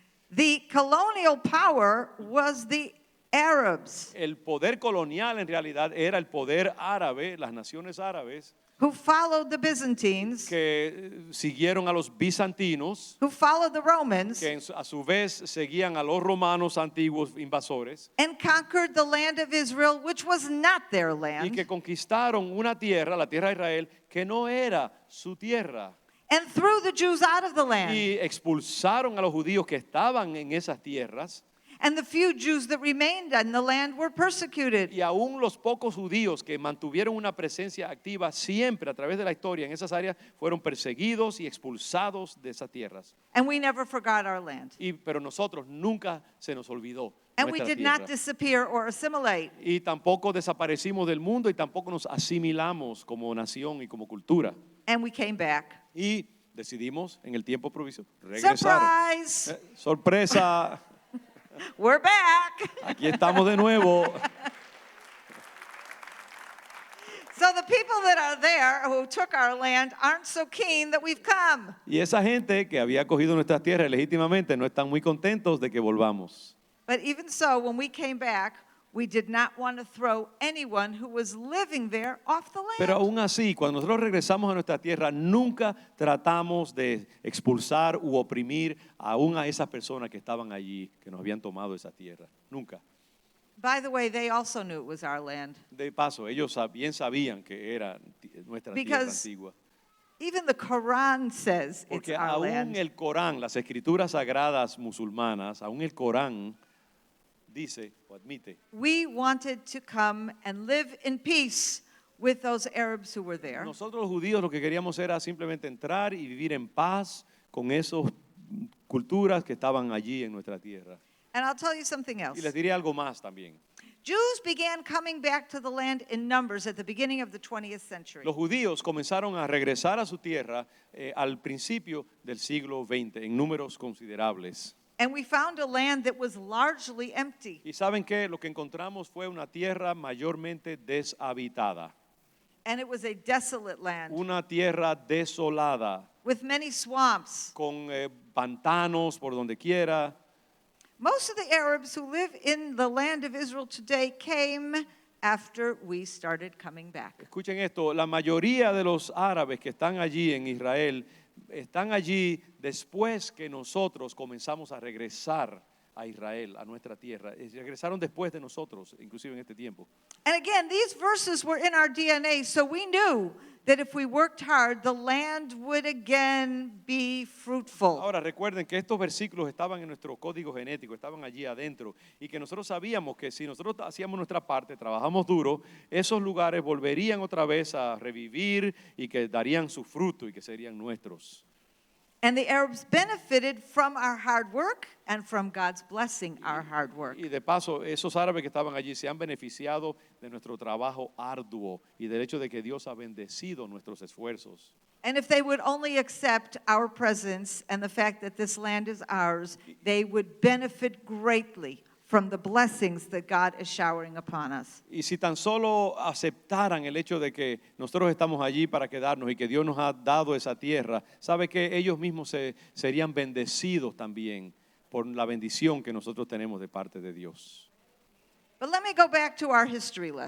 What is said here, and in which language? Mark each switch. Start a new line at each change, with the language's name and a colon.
English: The colonial power was the Arabs
Spanish: El poder colonial en realidad era el poder árabe, las naciones árabes,
English: who followed the Byzantines,
Spanish: que siguieron a los bizantinos,
English: who followed the Romans,
Spanish: que a su vez seguían a los romanos antiguos invasores,
English: and conquered the land of Israel, which was not their
Spanish: y que
English: land,
Spanish: conquistaron una tierra, la tierra de Israel, que no era su tierra,
English: and threw the Jews out of the land.
Spanish: y expulsaron a los judíos que estaban en esas tierras,
English: And the few Jews that remained in the land were persecuted.
Spanish: y aún los pocos judíos que mantuvieron una presencia activa siempre a través de la historia en esas áreas fueron perseguidos y expulsados de esas tierras.
English: And we never forgot our land.
Spanish: Pero nosotros nunca se nos olvidó
English: And we
Spanish: nuestra
English: did not
Spanish: tierra.
English: disappear or assimilate.
Spanish: Y tampoco desaparecimos del mundo y tampoco nos asimilamos como nación y como cultura.
English: And we came back.
Spanish: Y decidimos en el tiempo proviso regresar.
English: Surprise!
Spanish: Sorpresa,
English: We're back.
Spanish: aquí estamos de nuevo.
English: So the people that are there who took our land aren't so keen that we've come.
Spanish: Y esa gente que había cogido nuestras tierras legítimamente no están muy contentos de que volvamos.
English: But even so, when we came back, we did not want to throw anyone who was living there off the land.
Spanish: Pero aún así, cuando nosotros regresamos a nuestra tierra, nunca tratamos de expulsar u oprimir aún a esas personas que estaban allí, que nos habían tomado esa tierra. Nunca.
English: By the way, they also knew it was our land.
Spanish: De paso, ellos bien sabían que era nuestra tierra
English: Because
Spanish: antigua.
English: Even the Quran says it's
Spanish: Porque
English: our
Spanish: aún
English: land.
Spanish: el Corán, las escrituras sagradas musulmanas, aún el Corán dice o admite
English: We wanted to come and live in peace with those Arabs who were there.
Spanish: nosotros los judíos lo que queríamos era simplemente entrar y vivir en paz con esas culturas que estaban allí en nuestra tierra.
English: And I'll tell you something else.
Spanish: Y les diré algo más también.
English: Jews began coming back to the land in numbers at the beginning of the 20th century.
Spanish: Los judíos comenzaron a regresar a su tierra al principio del siglo XX en números considerables.
English: And we found a land that was largely empty.
Spanish: Y saben que lo que encontramos fue una tierra mayormente deshabitada,
English: And it was a desolate land
Spanish: una tierra desolada,
English: with many swamps.
Spanish: con pantanos por donde quiera.
English: Most of the Arabs who live in the land of Israel today came after we started coming back.
Spanish: Escuchen esto, la mayoría de los árabes que están allí en Israel están allí después que nosotros comenzamos a regresar a Israel, a nuestra tierra. Regresaron después de nosotros, inclusive en este tiempo.
English: And again, these verses were in our DNA, so we knew that if we worked hard, the land would again be fruitful.
Spanish: Ahora recuerden que estos versículos estaban en nuestro código genético, estaban allí adentro y que nosotros sabíamos que si nosotros hacíamos nuestra parte, trabajamos duro, esos lugares volverían otra vez a revivir y que darían su fruto y que serían nuestros.
English: And the Arabs benefited from our hard work and from God's blessing our hard work.
Spanish: Y de paso, esos árabes que estaban allí se han beneficiado de nuestro trabajo arduo y del hecho de que Dios ha bendecido nuestros esfuerzos.
English: And if they would only accept our presence and the fact that this land is ours, they would benefit greatly from the blessings that God is showering upon us.
Spanish: Y si tan solo aceptaran el hecho de que nosotros estamos allí para quedarnos y que Dios nos ha dado esa tierra, sabe que ellos mismos serían bendecidos también por la bendición que nosotros tenemos de parte de Dios.
English: But let me go back to our history lesson.